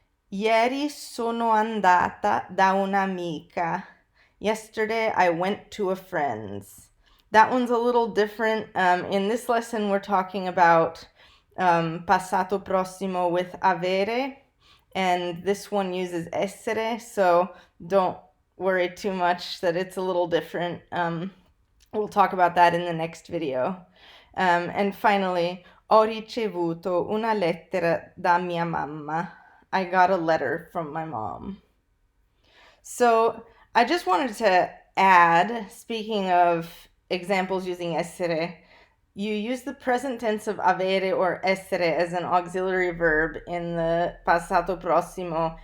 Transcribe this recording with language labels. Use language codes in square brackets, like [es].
[it] Ieri sono andata da un'amica. [en] Yesterday I went to a friend's. That one's a little different. In this lesson we're talking about passato prossimo with avere, and this one uses essere, so don't worry too much that it's a little different. We'll talk about that in the next video. And finally, [it] ho ricevuto una lettera da mia mamma. [en] I got a letter from my mom. So I just wanted to add, speaking of examples using essere, you use the present tense of avere or essere as an auxiliary verb in the passato prossimo.